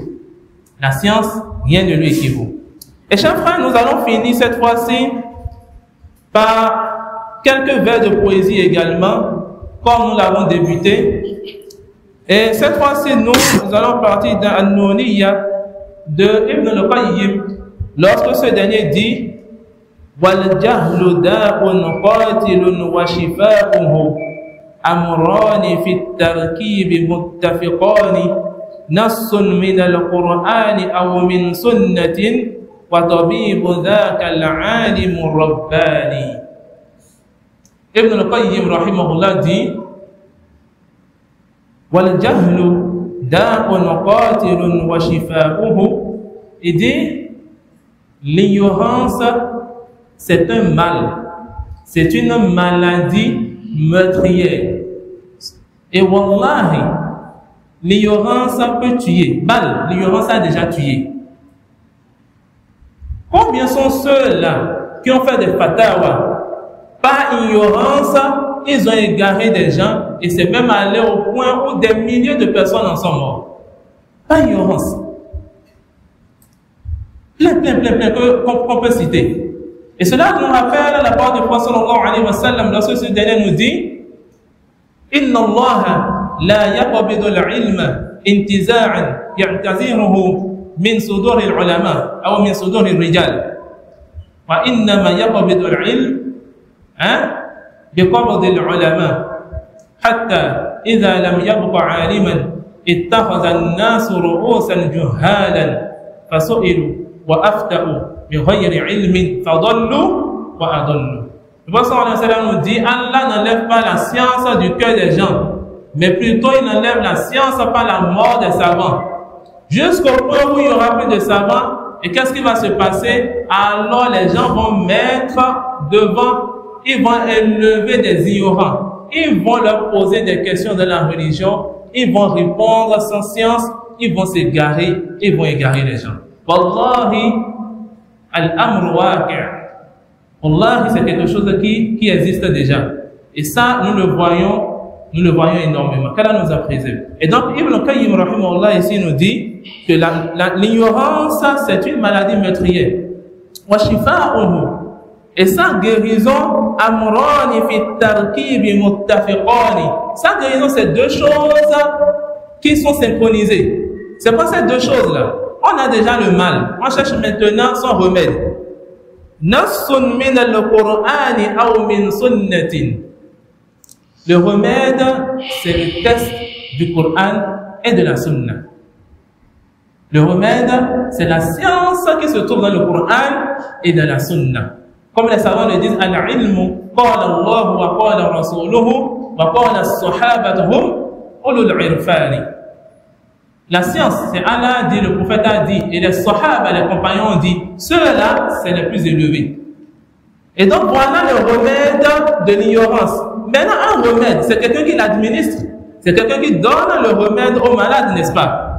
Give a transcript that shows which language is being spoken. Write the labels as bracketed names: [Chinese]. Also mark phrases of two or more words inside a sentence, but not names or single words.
[French] La science, rien ne lui équivaut. Et chers frères, nous allons finir cette fois-ci par quelques vers de poésie également, comme nous l'avons débuté. Et cette fois-ci, nous allons partir d'un An-Nuniyya de Ibn al-Qayyim, lorsque ce dernier dit [Arabic] والجهل داء قاتل وشفاؤه أمران في التركيب متفقان نص من القرآن أو من سنة وطبيب ذاك العالم الرباني. Ibn al-Qayyim rahimahullah dit والجهل داء قاتل وشفاؤه. [French] Il dit l'ignorance c'est un mal, c'est une maladie meurtrière. Et wallahi, l'ignorance peut tuer. Bal, l'ignorance a déjà tué. Combien sont ceux-là qui ont fait des fatawas par ignorance? Ils ont égaré des gens et c'est même allé au point où des milliers de personnes en sont mortes. Par ignorance. Plein qu'on peut citer. Et cela nous rappelle la parole du prophète [Arabic] صلى الله عليه وسلم [French] lorsque ce dernier nous dit [Arabic] إن الله لا يقبض العلم انتزاعا يعتزره من صدور العلماء أو من صدور الرجال وإنما يقبض العلم بقبض العلماء حتى إذا لم يبق عالما اتخذ الناس رؤوسا جهالا فسئلوا وأفتوا بغير علم فضلوا وأضلوا. [French] Le prophète nous dit Allah n'enlève pas la science du cœur des gens, mais plutôt il enlève la science par la mort des savants. Jusqu'au point où il n'y aura plus de savants, et qu'est-ce qui va se passer? Alors les gens vont mettre devant, ils vont élever des ignorants, ils vont leur poser des questions de la religion, ils vont répondre sans science, ils vont s'égarer, ils vont égarer les gens. [Arabic] والله الأمر واقع'. [French] Allah, c'est quelque chose qui existe déjà. Et ça, nous le voyons énormément. Qu'Allah nous a préservé. Et donc, Ibn Qayyim rahimahullah ici nous dit que l'ignorance, c'est une maladie meurtrière. [Arabic] وشفاؤه. [French] Et sa guérison, [Arabic] أمران في تركيب متفقان. [French] Sa guérison, c'est deux choses qui sont synchronisées. C'est pas ces deux choses-là. On a déjà le mal. On cherche maintenant son remède. [Arabic] نص من القرآن أو من سنة. [French] Le remède, c'est le texte du Coran et de la Sunna. Le remède, c'est la science qui se trouve dans le Coran et dans la Sunna. Comme les savants le disent, [Arabic] العلم قال الله وقال رسوله وقال الصحابة هم أولو العرفان. [French] La science, c'est Allah dit, le prophète a dit, et les sahaba, les compagnons ont dit, ceux-là, c'est les plus élevés. Et donc, voilà le remède de l'ignorance. Maintenant, un remède, c'est quelqu'un qui l'administre. C'est quelqu'un qui donne le remède aux malades, n'est-ce pas?